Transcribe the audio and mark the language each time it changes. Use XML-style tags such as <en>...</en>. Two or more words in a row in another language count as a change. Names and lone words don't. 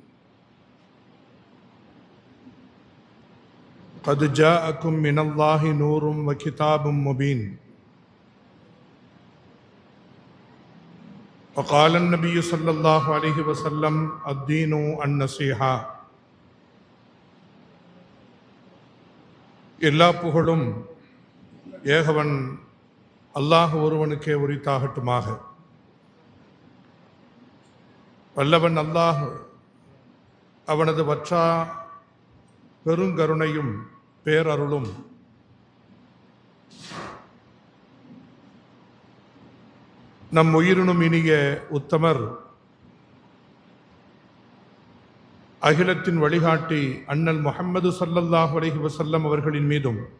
<ar>قد جاءكم من الله نور وكتاب مبين. وقال النبي صلى الله عليه وسلم الدين النصيحة.</ar> <ta>எல்லா புகழும் ஏகவன் அல்லாஹ் ஒருவனுக்கே உரித்தாகட்டுமாக. வல்லவன் அல்லாஹ் அவனது வற்றா பெருங்கருணையும் பேரருளும் நம் உயிரினும் இனிய உத்தமர் அகிலத்தின் வழிகாட்டி அண்ணல் முஹம்மது</ta> <ar>صلى الله عليه وسلم</ar> <ta>அவர்களின் மீதும்</ta>